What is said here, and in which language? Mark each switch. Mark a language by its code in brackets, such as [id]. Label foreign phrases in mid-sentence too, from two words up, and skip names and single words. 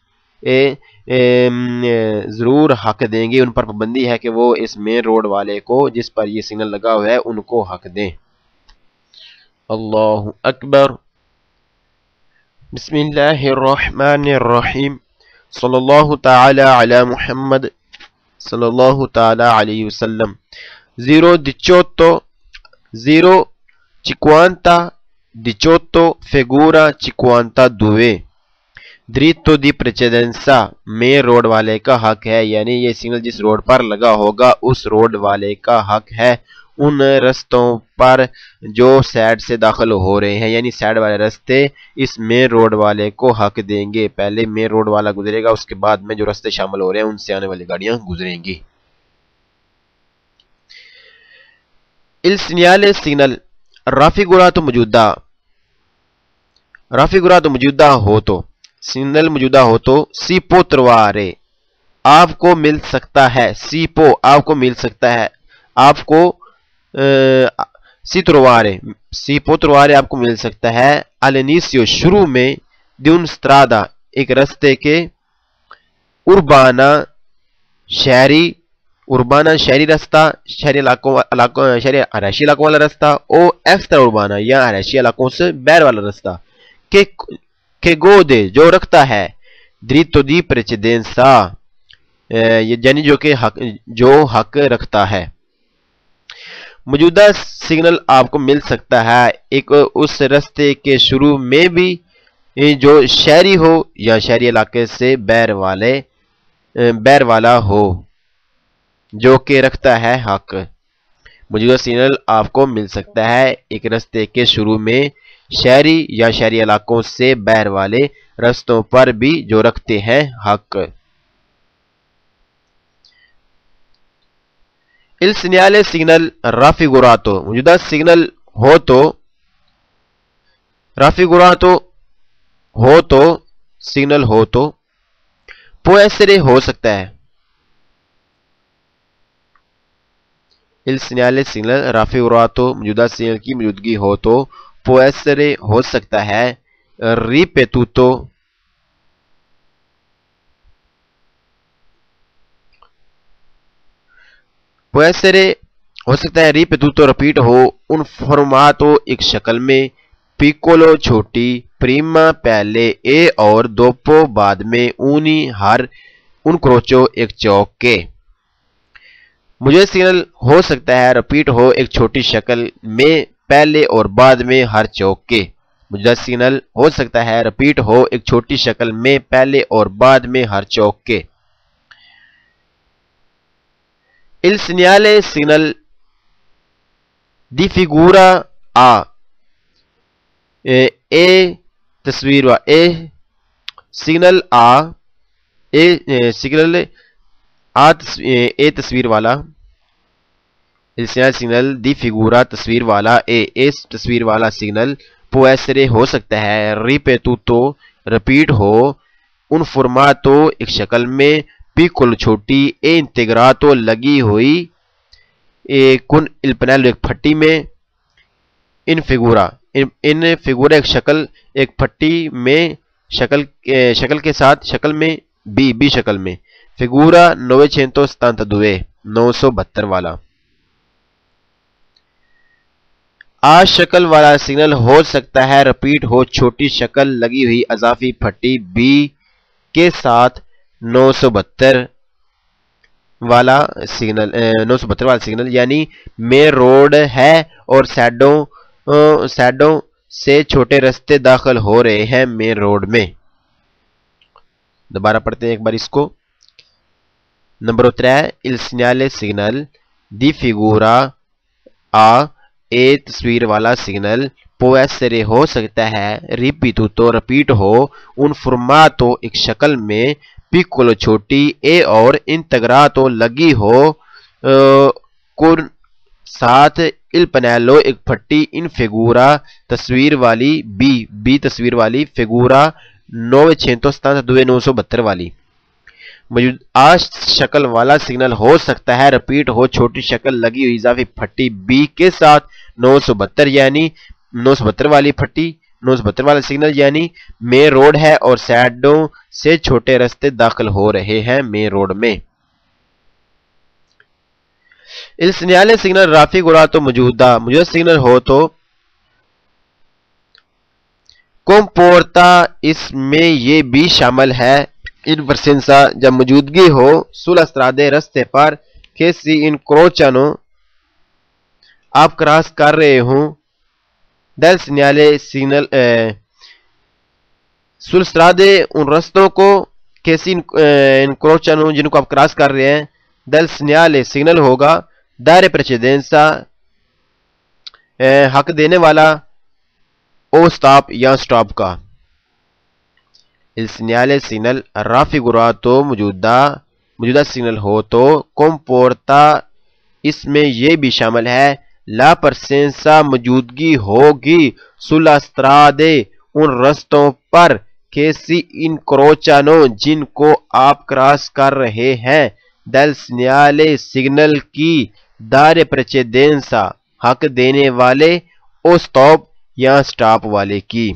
[ur] ضرور حق دیں گے ان پر پابندی ہے کہ وہ اس مین روڈ والے کو جس پر یہ سگنل لگا ہوا ہے ان کو حق دیں [ar] اللہ اکبر بسم اللہ الرحمن الرحیم صلی اللہ تعالی علی محمد صلی اللہ تعالی علیہ وسلم [ur] 0:18 [it] figura 52 dritto di precedenza [ur] میں روڈ والے کا حق ہے یعنی یہ سگنل جس روڈ پر لگا ہوگا اس روڈ والے کا حق ہے ان رستوں پر جو سائیڈ سے داخل ہو رہے ہیں یعنی سائیڈ والے رستے اس مین روڈ والے کو حق دیں گے پہلے مین روڈ والا گزرے گا اس کے بعد میں جو رستے شامل ہو رہے ہیں ان سے آنے والی گاڑیاں گزریں گی [it] Il segnale signal raffigurato [ur] موجودہ ہو تو سگنل موجودہ ہو تو [it] si può trovare [ur] آپ کو مل سکتا ہے [it] si può [ur] آپ کو مل سکتا ہے آپ کو [it] si può trovare [ur] آپ کو مل سکتا ہے all'inizio شروع میں [it] di un strada [ur] ایک رستے کے اربانا شہری رستہ شہری رہائشی علاقوں والا رستہ او ایکسٹرا اربانا یا رہائشی علاقوں سے باہر والا رستہ کہ گودے جو رکھتا ہے [it] dritto di precedenza [ur] یعنی جو حق رکھتا ہے موجودہ سگنل آپ کو مل سکتا ہے ایک اس رستے کے شروع میں بھی جو شہری ہو یا شہری علاقے سے باہر والا ہو جو کہ رکھتا ہے حق موجودہ سگنل آپ کو مل سکتا ہے ایک رستے کے شروع میں شہری یا شہری علاقوں سے باہر والے رستوں پر بھی جو رکھتے ہیں حق [it] Il segnale signal raffigurato [ur] موجودہ سگنل ہو تو raffigurato ہو تو سگنل ہو تو [it] può essere [ur] ہو سکتا ہے [it] Il segnale signal raffigurato [ur] موجودہ سگنل کی موجودگی ہو تو [it] può essere [ur] ہو سکتا ہے ripetuto [it] può essere [ur] ہو سکتا ہے ripetuto رپیٹ ہو [it] un formato [ur] ایک شکل میں piccolo چھوٹی prima پہلے e اور dopo بعد میں uni ہر [it] un crocio [ur] ایک چوک کے مجھے سگنل ہو سکتا ہے رپیٹ ہو ایک چھوٹی شکل میں پہلے اور بعد میں ہر چوک کے مجھے سگنل ہو سکتا ہے رپیٹ ہو ایک چھوٹی شکل میں پہلے اور بعد میں ہر چوک کے [it] Il segnale signal di figura A [ur] تصویر سگنل A تصویر والا [it] Il segnale signal di figura [ur] تصویر والا اس تصویر والا سگنل [it] può essere [ur] ہو سکتا ہے [it] ripetuto repeat [ur] ہو [it] un formato [ur] ایک شکل میں piccolo چھوٹی [it] e integrato [ur] لگی ہوئی [it] con il pannello [ur] ایک پھٹی میں [it] in figura [ur] ایک شکل ایک پھٹی میں شکل کے ساتھ شکل میں بی شکل میں figura 972 972 والا آ شکل والا سگنل ہو سکتا ہے رپیٹ ہو چھوٹی شکل لگی ہوئی اضافی پھٹی بی کے ساتھ 972 والا سگنل یعنی میں روڈ ہے اور سیڈوں سے چھوٹے رستے داخل ہو رہے ہیں مین روڈ میں. دوبارہ پڑھتے ہیں ایک بار اس کو. نمبر 3 [it] il segnale signal di figura A [ur] اے تصویر والا سگنل [it] può essere [ur] ہو سکتا ہے [it] ripetuto repeat [ur] ہو [it] un formato [ur] ایک شکل میں piccolo چھوٹی اے اور integrato لگی ہو con ساتھ [it] il pannello [ur] ایک پھٹی [it] in figura [ur] تصویر والی بی تصویر والی figura 972 972 والی. آ شکل والا سگنل ہو سکتا ہے رپیٹ ہو چھوٹی شکل لگی ہوئی اضافی پھٹی بی کے ساتھ 972 یعنی 972 والی پھٹی 972 والا سگنل یعنی مین روڈ ہے اور سائڈوں سے چھوٹے رستے داخل ہو رہے ہیں مین روڈ میں. [it] il segnale signal raffigurato [ur] موجودہ سگنل ہو تو comporta اس میں یہ بھی شامل ہے [it] in presenza [ur] جب موجودگی ہو [it] sulla strada [ur] رستے پر [it] che si incrociano [ur] آپ کراس کر رہے ہوں [it] del segnale signal sulla strada [ur] ان رستوں کو [it] che si incrociano [ur] جن کو آپ کراس کر رہے ہیں [it] del segnale [ur] سگنل ہوگا [it] dare precedenza [ur] حق دینے والا او سٹاپ یا سٹاپ کا. [it] il segnale signal raffigurato [ur] موجودہ سگنل ہو تو comporta اس میں یہ بھی شامل ہے [it] la presenza [ur] موجودگی ہوگی [it] sulla strade [ur] ان رستوں پر [it] che si incrociano [ur] جن کو آپ کراس کر رہے ہیں [it] del segnale [ur] سگنل کی [it] dare precedenza [ur] حق دینے والے او سٹاپ یا سٹاپ والے کی.